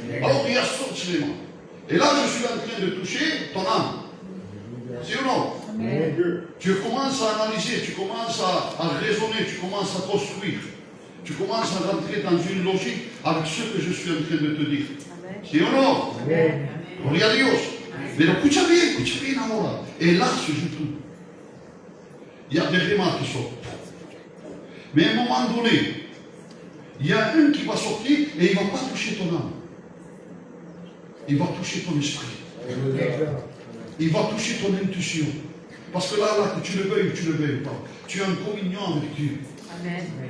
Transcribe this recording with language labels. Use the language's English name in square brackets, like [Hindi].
[French] Alors il y a ce élément. Et là, je suis en train de toucher ton âme. ¿Sí ou non? Tu commences à analyser, tu commences à raisonner, tu commences à construire. Tu commences à rentrer dans une logique avec ce que je suis en train de te dire. ¿Sí ou non? [Spanish] Gloria a Dios. Pero escucha bien ahora. [French] Et là se joue tout. Il y a des rémas qui sortent. Mais à un moment donné, il y a un qui va sortir et il ne va pas toucher ton âme. Il va toucher ton esprit. Il va toucher ton intuition. Parce que là, que tu le veuilles ou tu ne le veuilles pas, tu es en communion avec Dieu. Amen.